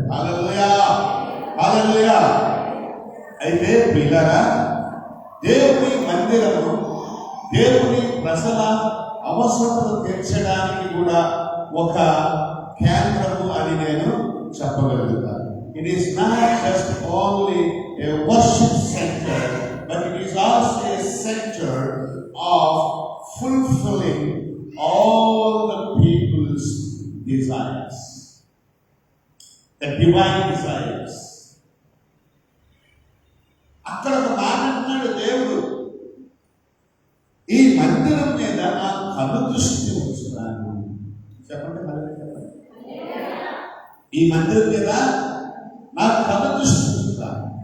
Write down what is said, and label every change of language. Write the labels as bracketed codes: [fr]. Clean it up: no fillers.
[te] హల్లెలూయా, హల్లెలూయా. అయితే పిల్లరా, దేవుని మందిరము దేవుని ప్రజల అవసరతలు తీర్చడానికి కూడా ఒక కేంద్రము అని నేను చెప్పగలుగుతాను. [en] It is not just only a worship center, but it is also a center of fulfilling all the people's desires, the divine desires. [te] అక్కడ ఒక మాట అంటున్నాడు దేవుడు, ఈ మందిరం మీద నా కను దృష్టి ఉంచుతాను. చెప్పండి, చెప్పండి. ఈ మందిరం మీద నా కను దృష్టి ఉంచుతాను.